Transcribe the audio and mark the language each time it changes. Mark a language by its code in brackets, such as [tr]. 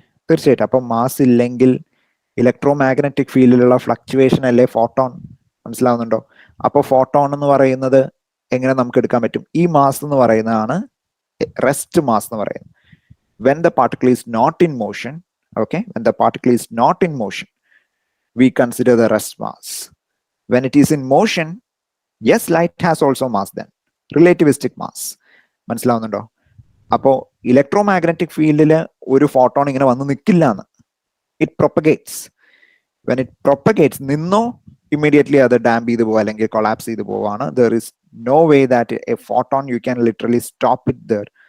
[ml] തീർച്ചയായിട്ടും അപ്പം മാസ് ഇല്ലെങ്കിൽ ഇലക്ട്രോ മാഗ്നറ്റിക് ഫീൽഡിലുള്ള ഫ്ലക്ച്വേഷൻ അല്ലേ ഫോട്ടോൺ. മനസ്സിലാവുന്നുണ്ടോ? അപ്പോൾ ഫോട്ടോൺ എന്ന് പറയുന്നത് എങ്ങനെ നമുക്ക് എടുക്കാൻ പറ്റും? ഈ മാസ് എന്ന് പറയുന്നതാണ് റെസ്റ്റ് മാസ് എന്ന് പറയുന്നത്. [en] When the particle is not in motion, okay, when the particle is not in motion we consider the rest mass. When it is in motion, yes, light has also mass then, relativistic mass. [ml] മനസ്സിലാവുന്നുണ്ടോ? അപ്പോൾ electro magnetic ഫീൽഡിൽ ഒരു photon ഇങ്ങനെ വന്ന് നിൽക്കില്ല എന്ന്. [en] It propagates. When it propagates, [ml] നിന്നോ immediately അത് ഡാമ്പ് ചെയ്ത് പോവുക അല്ലെങ്കിൽ കൊളാപ്സ് ചെയ്ത് പോവാണ്. [en] There is no way that a photon you can literally stop it there.